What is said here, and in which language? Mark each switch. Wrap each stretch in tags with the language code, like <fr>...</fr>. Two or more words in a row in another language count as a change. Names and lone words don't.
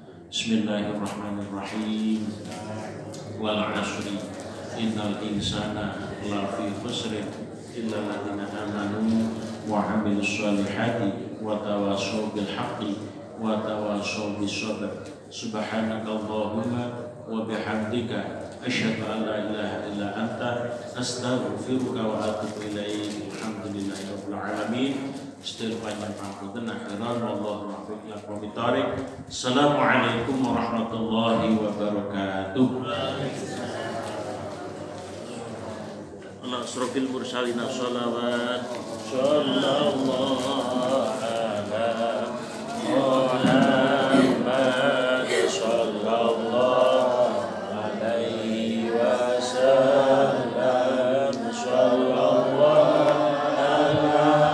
<ar>بسم الله الرحمن الرحيم. والعصر إن الإنسان لفي خسر إلا الذين آمنوا وعملوا الصالحات وتواصوا بالحق وتواصوا بالصبر. سبحانك اللهم وبحمدك أشهد أن لا إله إلا أنت أستغفرك وأتوب إليك. الحمد لله رب العالمين.</ar> <jv>Sedaya panjang pangpunten</jv> <ar>آخرا والله الموفق إلى أقوم الطريق. السلام عليكم ورحمة الله وبركاته. على أشرف المرسلين صلوات صلى الله على محمد صلى الله عليه وسلم صلى الله على</ar>